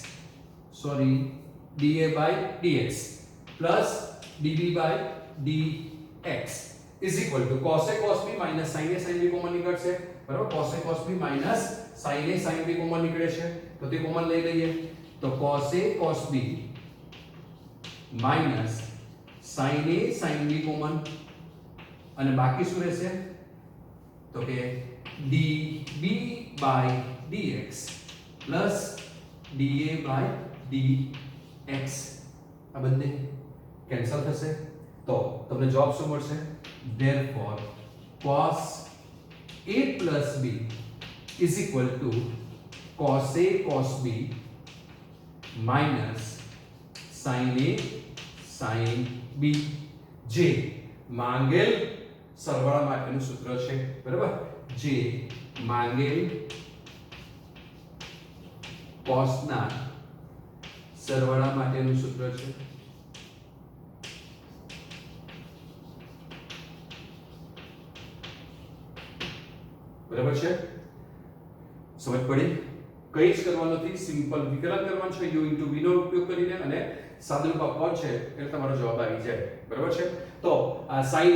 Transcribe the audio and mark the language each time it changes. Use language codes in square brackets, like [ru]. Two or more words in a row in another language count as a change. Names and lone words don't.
[en] dA by dx plus dB by dx is equal to cos a cos b minus sin a sin b [gu] કોમન નીકળશે બરાબર [en] cos a cos b minus sin a sin b [gu] કોમન નીકળે છે તો તે કોમન લઈ લઈએ તો [en] cos a cos b minus sin a sin b [gu] કોમન અને બાકી શું રહેશે તો કે dB [en] by dx plus dA by dx [gu] આ બંને કેન્સલ થશે તો તમને જવાબ શું મળશે [en] therefore cos a plus b is equal to cos a cos b minus sin a sin b [gu] જે માંગેલ સરવાળા માટેનું સૂત્ર છે બરાબર જે માંગેલ cos ના સરવાળા માટેનું સૂત્ર છે બરાબર છે સમજ પડી કઈ જ કરવાનું નથી સિમ્પલ વિકલન કરવાનું છે u * v નો ઉપયોગ કરીને અને સાદુરૂપ આપવાનું છે એટલે તમારો જવાબ આવી જાય બરાબર છે તો આ sin